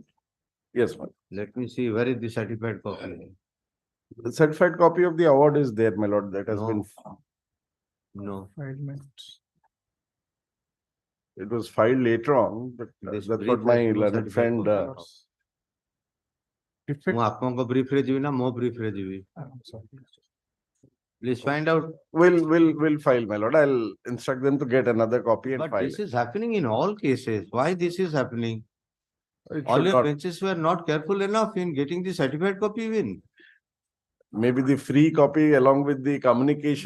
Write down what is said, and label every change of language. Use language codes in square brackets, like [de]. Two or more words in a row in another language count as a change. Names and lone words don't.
[en] yes, ma'am. Let me see where is the certified copy. The certified copy of the award is there, my lord, that has No. been, No, it was filed later on, but This that's brief what my has no learned certified friend, copy. [or] ମୁଁ ଆପଣଙ୍କ brief ରେ ଯିବି ନା ମୋ brief ରେ ଯିବି? [en] Please find out. will file, my lord. I'll instruct them to get another copy and But file this it. is happening in all cases. Why this is happening? It All should your not, benches were not careful enough in getting the certified copy in. maybe the free copy along with the communication